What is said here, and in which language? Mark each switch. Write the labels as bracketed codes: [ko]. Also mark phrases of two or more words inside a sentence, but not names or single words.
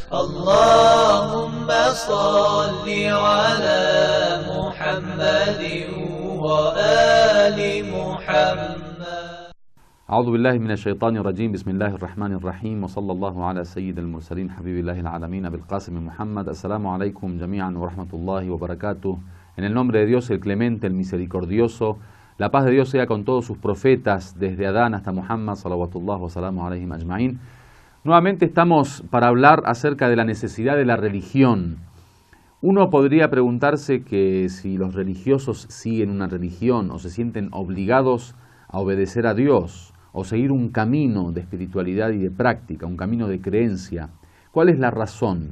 [ar] اللهم صل على محمد وآل محمد. أعوذ بالله من الشيطان الرجيم. بسم الله الرحمن الرحيم. وصلى الله على سيد المرسلين حبيب الله العالمين بالقاسم محمد. السلام عليكم جميعا ورحمة الله وبركاته. [es] En el nombre de Dios, el clemente, el misericordioso, la paz de Dios sea con todos sus profetas, desde Adán hasta Muhammad, [ar] صلوات الله وسلام عليهم أجمعين. [es] Nuevamente estamos para hablar acerca de la necesidad de la religión. Uno podría preguntarse que si los religiosos siguen una religión o se sienten obligados a obedecer a Dios o seguir un camino de espiritualidad y de práctica, un camino de creencia, ¿cuál es la razón?